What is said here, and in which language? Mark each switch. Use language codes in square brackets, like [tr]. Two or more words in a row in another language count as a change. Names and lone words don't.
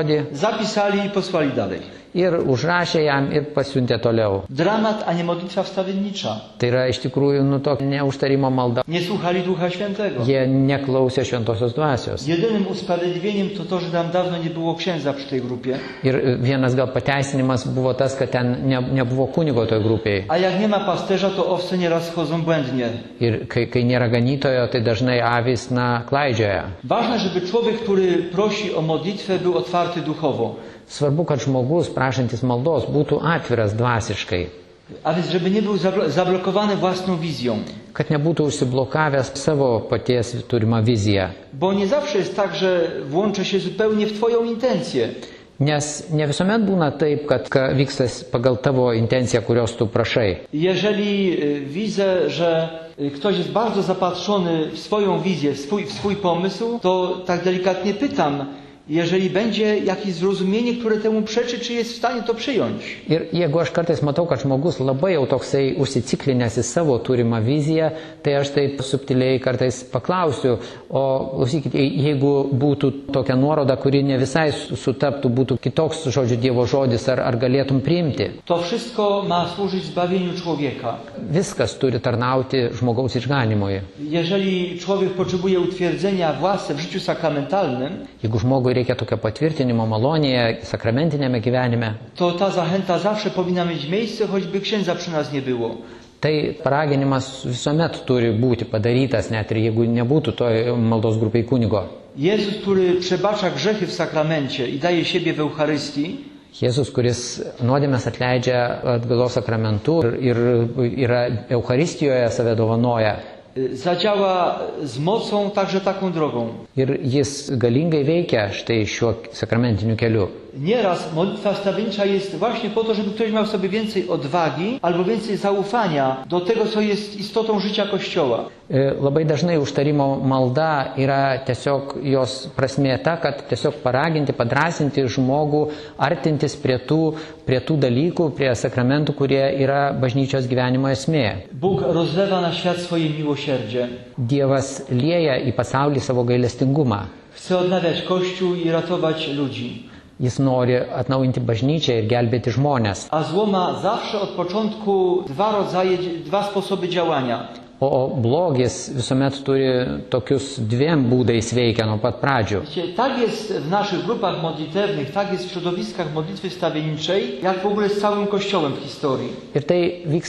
[pl] zapisali i posłali dalej. [lt] ir užrašė jam ir pasiuntė toliau. [pl] Dramat, a nie modlitwa wstawiennicza. [lt] Tai yra iš tikrųjų to neužtarimo malda. [pl] Nie słuchali Ducha Świętego. [lt] Jie neklausė šventosios dvasios. [pl] Jedynym usprawiedliwieniem to, że tam dawno nie było księdza przy tej grupie. [lt] Ir vienas gal pateisinimas buvo tas, kad ten nebuvo kunigo toj grupėje. [pl] A jak nie ma pasterza, to owce nieraz chodzą błędnie. [lt] Ir kai nėra ganytojo, tai dažnai avys klaidžioja. [pl] Ważne, żeby człowiek, który prosi o modlitwę, był otwarty duchowo. [lt] Svarbu, kad žmogus prašantis maldos būtų atviras dvasiškai. [pl] A więc, żeby nie był zablokowany własną wizją. [lt] Kad nebūtų užsiblokavęs savo paties turimą viziją. [pl] Bo nie zawsze jest tak, że włączę się zupełnie w Twoją intencję. [lt] Nes ne visuomet būna taip, kad vyksta pagal tavo intenciją, kurios tu prašai. [pl] Jeżeli widzę, że ktoś jest bardzo zapatrzony w swoją wizję, w swój pomysł, to tak delikatnie pytam, jeżeli będzie jakieś zrozumienie, które temu przeczy, czy jest w stanie to przyjąć. [lt] Ir jeigu aš kartais matau, kad žmogus labai jau toksai užsiciklinęs į savo turimą viziją, tai aš taip subtiliai kartais paklausiu, o klausykit, jeigu būtų tokia nuoroda, kuri ne visai sutaptų, būtų kitoks žodžiu Dievo žodis, ar galėtum priimti. [pl] To wszystko ma służyć zbawieniu człowieka. [lt] Viskas turi tarnauti žmogaus išganimui. [pl] Jeżeli człowiek potrzebuje utwierdzenia własne w życiu sakramentalnym, [lt] jeigu žmogui reikia tokio patvirtinimo malonėje, sakramentinėme gyvenime, [pl] to ta zachęta zawsze powinna mieć miejsce, choćby księdza przy nas nie było. [lt] Tai paraginimas visuomet turi būti padarytas, net ir jeigu nebūtų toj maldos grupiai kunigo. [pl] Jezus, który przebacza grzechy w sakramencie i daje siebie w Eucharystii, [lt] Jėzus, kuris nuodėmes atleidžia atgalos sakramentu ir yra Eucharistijoje save dovanoja. [pl] Zadziała z mocą także taką drogą. [lt] Ir jis galingai veikia štai šiuo sakramentiniu keliu. [pl] Nieraz modlitwa wstawiennicza jest właśnie po to, żeby ktoś miał sobie więcej odwagi albo więcej zaufania do tego, co jest istotą życia Kościoła. [lt] Labai dažnai užtarimo malda yra tiesiog jos prasmė ta, kad tiesiog paraginti, padrasinti žmogų, artintis prie tų dalykų, prie sakramentų, kurie yra bažnyčios gyvenimo esmė. [pl] Bóg rozlewa na świat swoje miłosierdzie. [lt] Dievas lieja į pasaulį savo gailestingumą. [pl] Chce odnawiać Kościół i ratować ludzi. [lt] Jis nori atnaujinti bažnyčią ir gelbėti žmonės. [pl] A zło ma zawsze od początku dwa sposoby działania. [lt] O blogis visuomet turi tokius dviem būdais veikia nuo pat pradžių. [pl] Tak jest w naszych grupach modlitewnych, tak jest w środowiskach modlitwy wstawienniczej, jak w ogóle z całym Kościołem w historii. [lt] Ir tai vyksta